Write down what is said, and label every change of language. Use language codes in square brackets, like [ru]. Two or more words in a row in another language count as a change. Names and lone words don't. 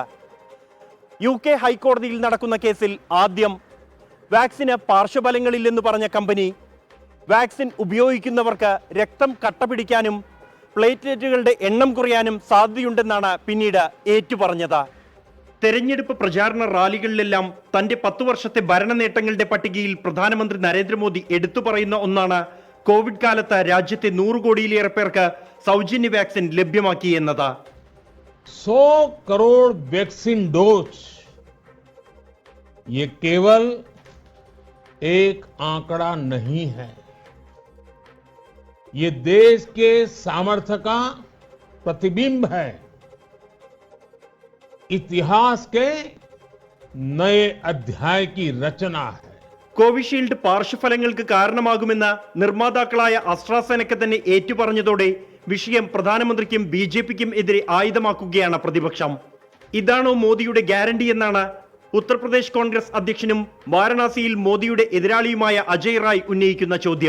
[ml] UK ഹൈക്കോടതിയിൽ നടക്കുന്ന കേസിൽ ആദ്യം വാക്സിന് പാർശ്വഫലങ്ങളില്ലെന്ന് പറഞ്ഞ കമ്പനി വാക്സിൻ ഉപയോഗിക്കുന്നവർക്ക് രക്തം കട്ടപിടിക്കാനും പ്ലേറ്റ്ലെറ്റുകളുടെ എണ്ണം കുറയാനും സാധ്യതയുണ്ടെന്നാണ് പിന്നീട് ഏറ്റുപറഞ്ഞത്. തെരഞ്ഞെടുപ്പ് പ്രചാരണ റാലികളിലെല്ലാം തന്റെ 10 വർഷത്തെ ഭരണ നേട്ടങ്ങളുടെ പട്ടികയിൽ പ്രധാനമന്ത്രി നരേന്ദ്രമോദി എടുത്തു പറയുന്ന ഒന്നാണ് കോവിഡ് കാലത്ത് രാജ്യത്തെ 100 കോടിയിലേറെ പേർക്ക് സൗജന്യ വാക്സിൻ ലഭ്യമാക്കി എന്നത്. [hi] 100 करोड़ वैक्सीन डोज ये केवल एक आंकड़ा नहीं है, ये देश के सामर्थ्य का प्रतिबिंब है, इतिहास के नए अध्याय की रचना है. [ml] കോവിഷീൽഡ് പാർശ്വഫലങ്ങൾക്ക് കാരണമാകുമെന്ന് നിർമ്മാതാക്കളായ അസ്ട്രാസെനക്ക തന്നെ ഏറ്റുപറഞ്ഞതോടെ വിഷയം പ്രധാനമന്ത്രിക്കും BJPക്കും എതിരെ ആയുധമാക്കുകയാണ് പ്രതിപക്ഷം. ഇതാണോ മോദിയുടെ ഗ്യാരണ്ടി എന്നാണ് ഉത്തർപ്രദേശ് കോൺഗ്രസ് അധ്യക്ഷനും വാരണാസിയിൽ മോദിയുടെ എതിരാളിയുമായ അജയ് റായ് ഉന്നയിക്കുന്ന ചോദ്യം.